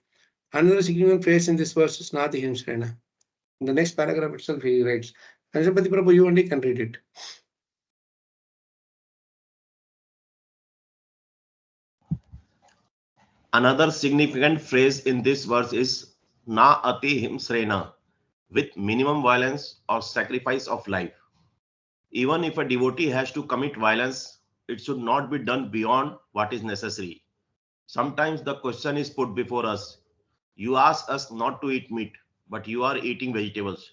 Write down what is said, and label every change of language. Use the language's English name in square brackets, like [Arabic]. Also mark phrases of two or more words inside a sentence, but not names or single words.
[English] Another significant phrase in this verse is [Sanskrit] नाति हिंस्रेण. [English] In the next paragraph itself, he writes. Anjapati Prabhu, you only can read it. Another significant phrase in this verse is [Sanskrit] न अति हिंस्रेण, [English] with minimum violence or sacrifice of life. Even if a devotee has to commit violence, it should not be done beyond what is necessary. Sometimes the question is put before us. You ask us not to eat meat, but you are eating vegetables.